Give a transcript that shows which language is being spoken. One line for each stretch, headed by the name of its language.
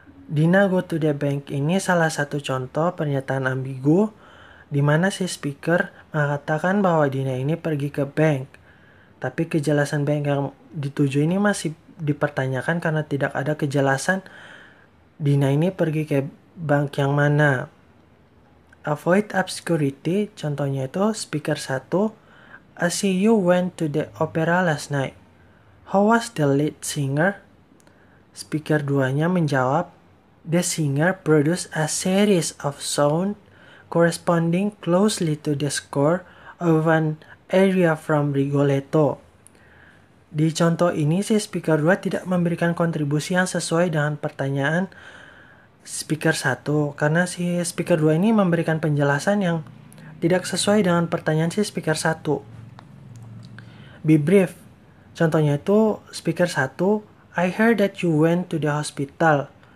English: Dina go to the bank
Indonesian: ini salah satu contoh pernyataan ambigu di mana si speaker mengatakan bahwa Dina ini pergi ke bank. Tapi kejelasan bank yang dituju ini masih dipertanyakan karena tidak ada kejelasan Dina ini pergi ke bank yang mana.
English: Avoid obscurity,
Indonesian: contohnya itu
English: speaker 1, "I see you went to the opera last night. How was the lead singer?"
Indonesian: Speaker 2-nya menjawab,
English: "The singer produced a series of sound corresponding closely to the score of an aria from Rigoletto."
Indonesian: Di contoh ini, si speaker 2 tidak memberikan kontribusi yang sesuai dengan pertanyaan speaker 1 karena si speaker 2 ini memberikan penjelasan yang tidak sesuai dengan pertanyaan si speaker 1.
English: Be brief.
Indonesian: Contohnya itu
English: speaker 1, "I heard that you went to the hospital.